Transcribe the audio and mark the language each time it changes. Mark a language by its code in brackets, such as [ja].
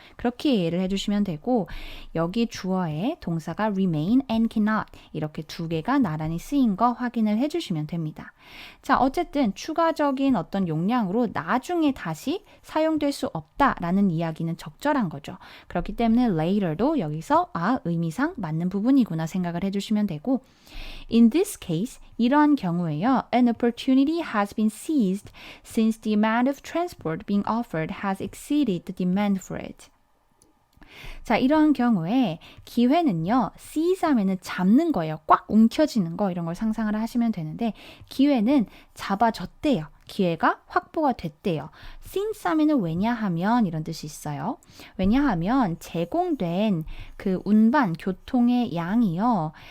[ko] 그렇게 이해를 해주시면 되고 여기 주어에 동사가 remain and cannot 이렇게 두 개가 나란히 쓰인 거 확인을 해주시면 됩니다. 자, 어쨌든 추가적인 어떤 용량으로 나중에 다시 사용될 수 없다라는 이야기는 적절한 거죠. 그렇기 때문에 later도 여기서 의미상 맞는 부분이구나 생각을 해주시면 되고 [en] In this case, [ko] 이러한 경우에요. [en] An opportunity has been seized since the amount of transport being offered has exceeded the demand for it. [ko] 자, 이러한 경우에 기회는요, seize 하면은 잡는 거예요. 꽉 움켜쥐는 거 이런 걸 상상을 하시면 되는데 기회는 잡아졌대요. 기회가 확보가 됐대요. since 하면은 왜냐하면 이런 뜻이 있어요. 왜냐하면 제공된 그 운반, 교통의 양이요.